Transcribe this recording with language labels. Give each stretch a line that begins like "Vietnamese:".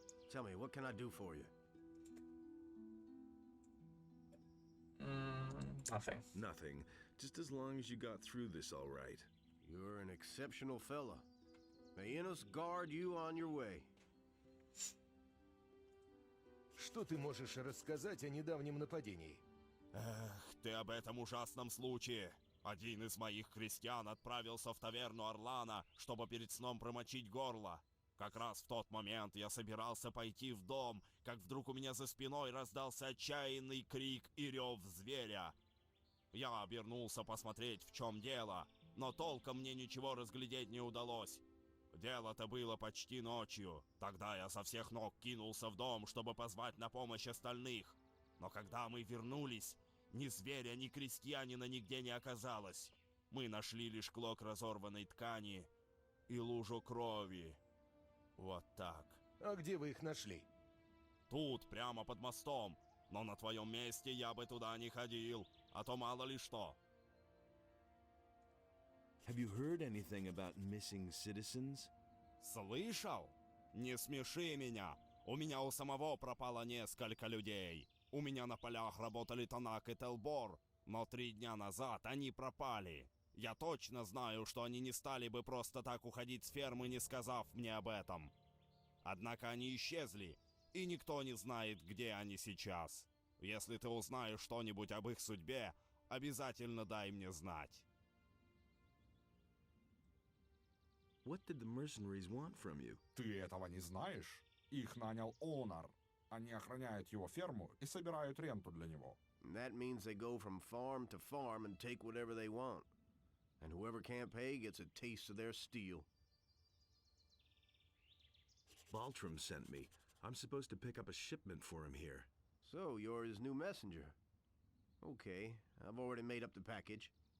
English: Tell me, what can I do for you? Nothing. Nothing. Just as long as you got through this all right. You're an exceptional fella. May Innos guard you on your way.
Russian: Что ты можешь рассказать о недавнем нападении? Эх, ты об этом ужасном случае. Один из моих крестьян отправился в таверну Орлана, чтобы перед сном промочить горло. Как раз в тот момент я собирался пойти в дом, как вдруг у меня за спиной раздался отчаянный крик и рев зверя. Я обернулся посмотреть, в чем дело, но толком мне ничего разглядеть не удалось. Дело-то было почти ночью. Тогда я со всех ног кинулся в дом, чтобы позвать на помощь остальных. Но когда мы вернулись, ни зверя, ни крестьянина нигде не оказалось. Мы нашли лишь клок разорванной ткани и лужу крови. Вот так. А где вы их нашли? Тут, прямо под мостом. Но на твоем месте я бы туда не ходил, а то мало ли что.
English: Have you heard anything about missing citizens?
Russian: Слышал? Не смеши меня. У меня у самого пропало несколько людей. У меня на полях работали Танак и Телбор, но 3 дня назад они пропали. Я точно знаю, что они не стали бы просто так уходить с фермы, не сказав мне об этом. Однако они исчезли, и никто не знает, где они сейчас. Если ты узнаешь что-нибудь об их судьбе, обязательно дай мне знать. What did the mercenaries want from you? Ты этого не знаешь? Их нанял Онар. Они охраняют его ферму и собирают ренту для него.
English: That means they go from farm to farm and take whatever they want. And whoever can't pay gets a taste of their steel. Baltram sent me. I'm supposed to pick up a shipment for him here. So, you're his new messenger. Okay, I've already made up the package.